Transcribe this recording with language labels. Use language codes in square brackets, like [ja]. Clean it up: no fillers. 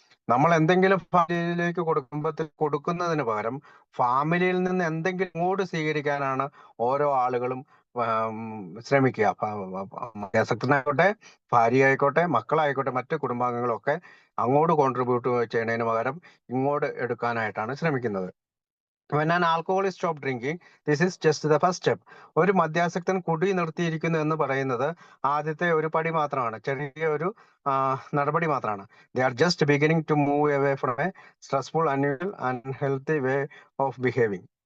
[ml] നമ്മൾ എന്തെങ്കിലും ഫാമിലിയിലേക്ക് കൊടുക്കുന്നതിന് പകരം ഫാമിലിയിൽ നിന്ന് എന്തെങ്കിലും ഇങ്ങോട്ട് സ്വീകരിക്കാനാണ് ഓരോ ആളുകളും ശ്രമിക്കുക. മദ്യാസക്തനായിക്കോട്ടെ, ഭാര്യ ആയിക്കോട്ടെ, മക്കളായിക്കോട്ടെ, മറ്റു കുടുംബാംഗങ്ങളൊക്കെ അങ്ങോട്ട് കോൺട്രിബ്യൂട്ട് ചെയ്യുന്നതിന് പകരം ഇങ്ങോട്ട് എടുക്കാനായിട്ടാണ് ശ്രമിക്കുന്നത്. [en] When an alcoholic stop drinking, this is just the first step. [ml] ഒരു മദ്യാസക്തൻ കുടി നിർത്തിയിരിക്കുന്നു എന്ന് പറയുന്നത് ആദ്യത്തെ ഒരു പടി മാത്രമാണ്, ചെറിയ ഒരു നടപടി മാത്രമാണ്. [en] They are just beginning to move away from a stressful, unusual, unhealthy way of behaving.